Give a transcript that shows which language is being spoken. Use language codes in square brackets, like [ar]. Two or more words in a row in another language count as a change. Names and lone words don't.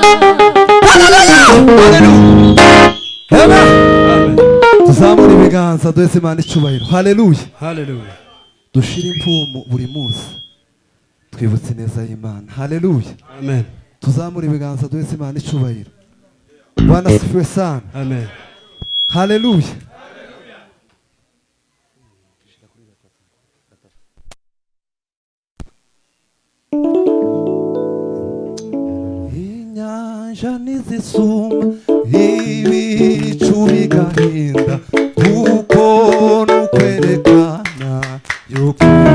[rw] Amen. Tuzamura ibiganza duheze Imana icyubahiro. Haleluya. Dushira impumu buri munsi twibutse neza y'Imana. Haleluya. Amen. Tuzamura ibiganza duheze Imana icyubahiro. [sw] Bwana asifiwe sana. [rw] Amen. Haleluya. Inyanja nizisuma ibicu bigahinda kuko nukwerekana yuko